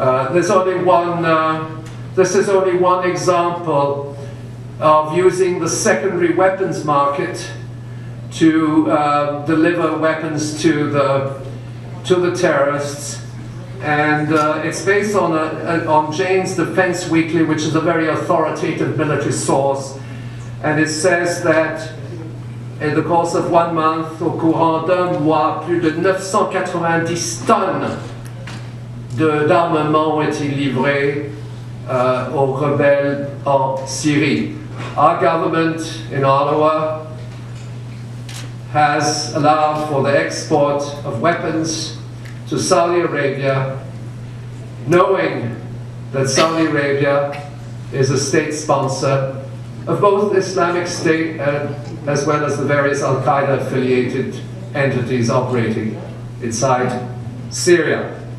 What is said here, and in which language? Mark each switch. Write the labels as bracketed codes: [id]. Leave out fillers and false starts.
[en] This is only one example of using the secondary weapons market to deliver weapons to the terrorists. And it's based on Jane's Defense Weekly, which is a very authoritative military source. And it says that in the course of 1 month, [fr] au courant d'un mois, plus de 990 tonnes d'armement ont été livrées aux rebelles en Syrie. [en] Our government in Ottawa has allowed for the export of weapons to Saudi Arabia, knowing that Saudi Arabia is a state sponsor of both Islamic State as well as the various Al-Qaeda affiliated entities operating inside Syria.